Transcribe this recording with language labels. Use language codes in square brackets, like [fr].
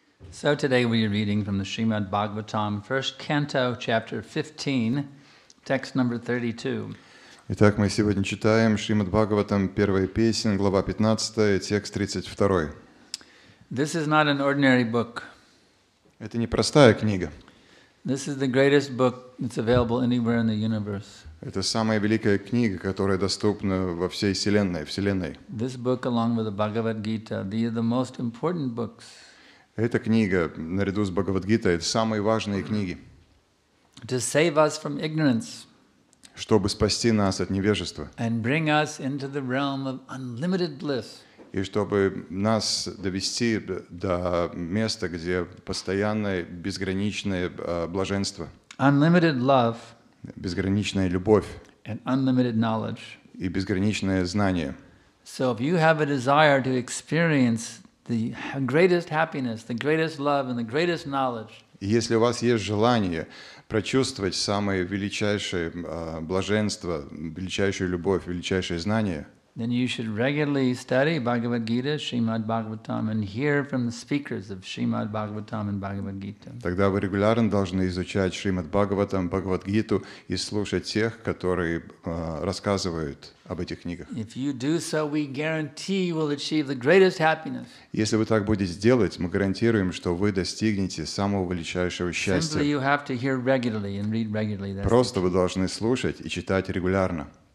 [en] So today we are reading from the Srimad Bhagavatam, first canto, chapter 15, text number 32. [ru] Итак, мы сегодня читаем Шримад Бхагаватам, первая песнь, глава 15, текст 32. [en] This is not an ordinary book. [ru] Это не простая книга. [en] This is the greatest book that's available anywhere in the universe. [ru] Это самая великая книга, которая доступна во всей Вселенной. [en] This book, along with the Bhagavad Gita, they are the most important books. [ru] Эта книга, наряду с Бхагавад-гитой, это самые важные книги, [en] To save us from ignorance [ru] чтобы спасти нас от невежества [en] and bring us into the realm of unlimited bliss. [ru] и чтобы нас довести до места, где постоянное, безграничное блаженство, [en] Unlimited love [ru] безграничная любовь [en] and unlimited knowledge. [ru] и безграничное знание. [en] So if you have a desire to experience the greatest happiness, the greatest love, and the greatest knowledge, [ru] И если у вас есть желание прочувствовать самое величайшее блаженство, величайшую любовь, величайшее знание, [en] then you should regularly study Bhagavad Gita, Srimad Bhagavatam, and hear from the speakers of Srimad Bhagavatam and Bhagavad Gita. [ru] тогда вы регулярно должны изучать Шримад Бхагаватам, Бхагавад-гиту и слушать тех, которые рассказывают об этих книгах. [en] If you do so, we guarantee you will achieve the greatest happiness. [ru] Если вы так будете делать, мы гарантируем, что вы достигнете самого величайшего [en] Simply [ru] счастья. [en] you have to hear regularly and read regularly. That's [ru] Просто вы должны слушать и читать регулярно.